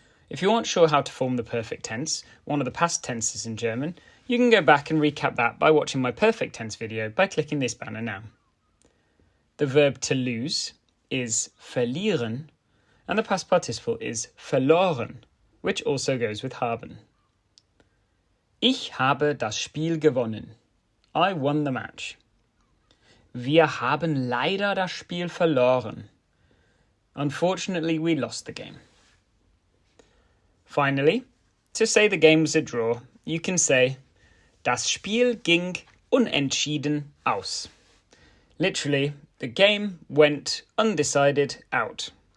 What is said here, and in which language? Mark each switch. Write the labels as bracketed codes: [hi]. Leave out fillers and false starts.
[en] If you aren't sure how to form the perfect tense, one of the past tenses in German, you can go back and recap that by watching my perfect tense video by clicking this banner now. The verb to lose is verlieren, and the past participle is verloren, which also goes with haben. [de] Ich habe das Spiel gewonnen. [en] I won the match. [de] Wir haben leider das Spiel verloren. [en] Unfortunately, we lost the game. Finally, to say the game was a draw, you can say [de] das Spiel ging unentschieden aus. [en] Literally, the game went undecided out.